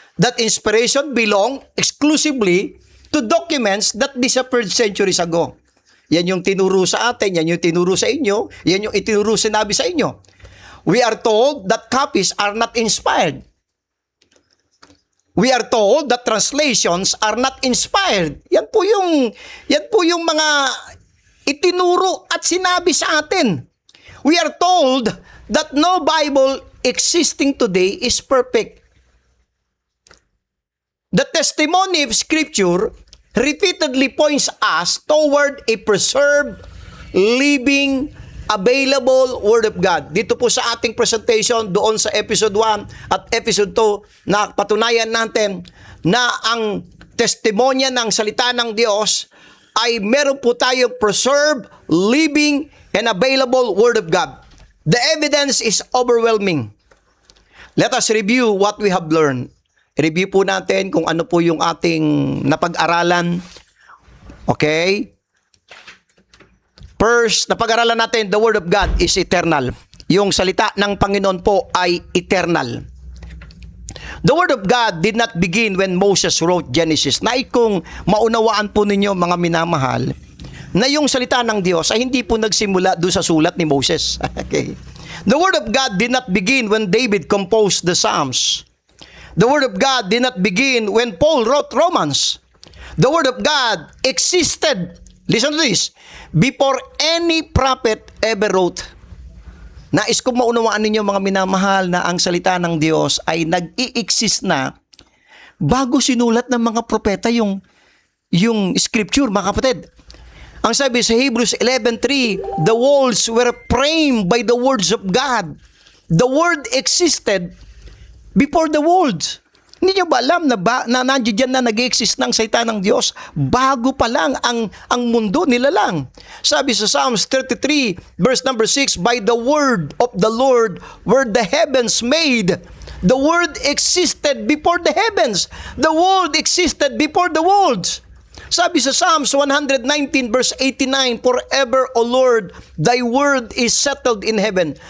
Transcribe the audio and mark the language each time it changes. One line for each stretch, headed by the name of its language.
English: that inspiration belong exclusively to documents that disappeared centuries ago.
Filipino: Yan yung tinuro sa atin, yan yung tinuro sa inyo, yan yung itinuro sinabi sa inyo.
English: We are told that copies are not inspired. We are told that translations are not inspired.
Filipino: Yan po yung mga itinuro at sinabi sa atin.
English: We are told that no Bible existing today is perfect. The testimony of Scripture repeatedly points us toward a preserved, living, available Word of God.
Filipino: Dito po sa ating presentation doon sa episode 1 at episode 2 na patunayan natin na ang testimonya ng salita ng Diyos ay meron po tayong
English: preserved, living, and available Word of God. The evidence is overwhelming. Let us review what we have learned.
Filipino: Review po natin kung ano po yung ating napag-aralan. Okay?
English: First,
Filipino: napag-aralan natin,
English: the Word of God is eternal.
Filipino: Yung salita ng Panginoon po ay eternal.
English: The Word of God did not begin when Moses wrote Genesis.
Filipino: Nais kong maunawaan po ninyo, mga minamahal, na yung salita ng Diyos ay hindi po nagsimula doon sa sulat ni Moses. Okay?
English: The Word of God did not begin when David composed the Psalms. The Word of God did not begin when Paul wrote Romans. The Word of God existed, listen to this, before any prophet ever wrote.
Filipino: Nais kong maunawaan ninyo, mga minamahal, na ang salita ng Diyos ay nag-i-exist na bago sinulat ng mga propeta yung scripture, mga kapatid. Ang sabi sa
English: Hebrews 11:3, the worlds were framed by the words of God. The Word existed before the worlds.
Filipino: Hindi nyo ba alam na nandiyan na nag-exist ng salita ng Diyos bago pa lang ang mundo nilalang? Sabi sa
English: Psalms 33 verse number 6, by the word of the Lord were the heavens made. The Word existed before the heavens. The world existed before the worlds.
Filipino: Sabi sa
English: Psalms 119 verse 89, forever, O Lord, thy word is settled in heaven.